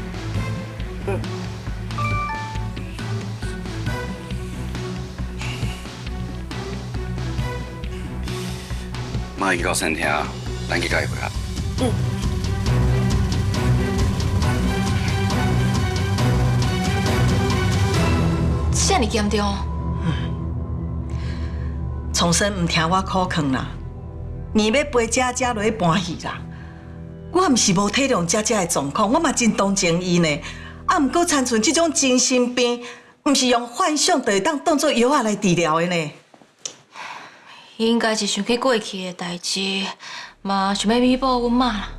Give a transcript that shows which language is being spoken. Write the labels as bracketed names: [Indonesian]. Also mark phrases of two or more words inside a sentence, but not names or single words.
[Min Nan Chinese] 妈去到餐厅，咱去甲伊会合。啥尼严重？重生唔听我苦劝啦，硬要陪佳佳落去搬戏啦。我毋是无体谅佳佳的状况，我嘛真同情伊呢。啊，毋过参像这种精神病，毋是用幻想就会当做药啊来治疗的呢。伊应该是想起过去的代志，嘛想要弥补阮妈啦。